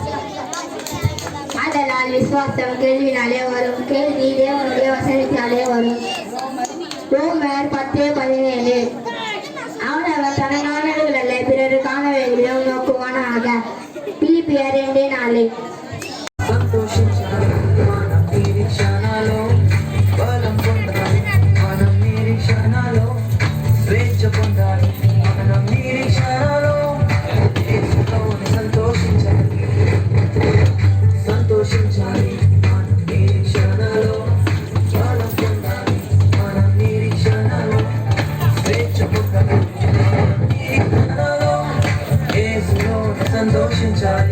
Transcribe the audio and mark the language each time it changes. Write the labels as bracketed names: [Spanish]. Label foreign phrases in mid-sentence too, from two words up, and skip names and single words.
[Tamil] அதனால் விசுவாசம் கேள்வினாலே வரும், கேள்வி தேவனுடைய வசனத்தினாலே வரும். ரோமர் 10:17. அவனவன் தனக்கானவர்களல்ல பிறருக்கானவைகளையும் நோக்குவானாக. பிலிப்பியர் 2:4. [Telugu] సంతోషించాలి మనం నిరీక్షణలో, బలం పొందాలి మనం నిరీక్షణలో, స్వేచ్ఛ పొందాలి మనం నిరీక్షణలో, యేసులోనే సంతోషించాలి మనం నిరీక్షణలో, బలం పొందాలి మనం నిరీక్షణలో, స్వేచ్ఛ పొందాలి మనం నిరీక్షణలో, యేసులోనే సంతోషించాలి.